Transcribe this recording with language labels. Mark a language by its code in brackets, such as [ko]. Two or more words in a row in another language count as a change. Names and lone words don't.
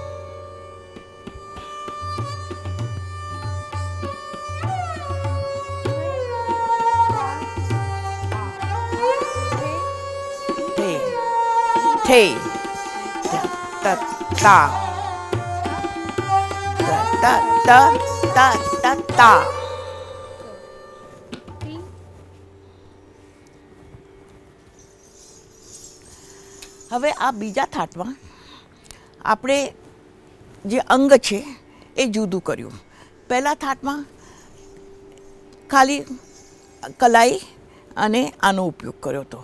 [gu] Te, da, da, da, da, da, da, da, da. હવે આ બીજા થાટમાં આપણે જે અંગ છે એ જુદું કર્યું. પહેલા થાટમાં ખાલી કલાઈ અને આનો ઉપયોગ કર્યો હતો.